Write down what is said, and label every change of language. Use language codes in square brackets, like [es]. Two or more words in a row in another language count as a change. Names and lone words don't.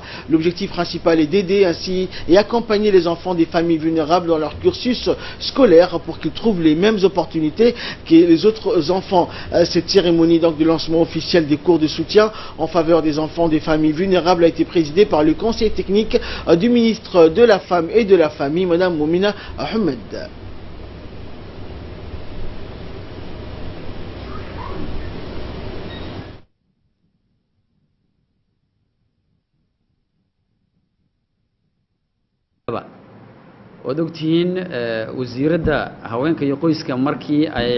[fr] L'objectif principal est d'aider ainsi et accompagner les enfants des familles vulnérables dans leur cursus scolaire pour qu'ils trouvent les mêmes opportunités que les autres enfants. Cette cérémonie de lancement officiel des cours de soutien en faveur des enfants des familles vulnérables a été présidée par le conseil technique du ministre de la Femme et de la Famille, Mme Moumina Ahmed. [so] waad ogtihiin wasiiradda haweenka iyo qoyska markii ay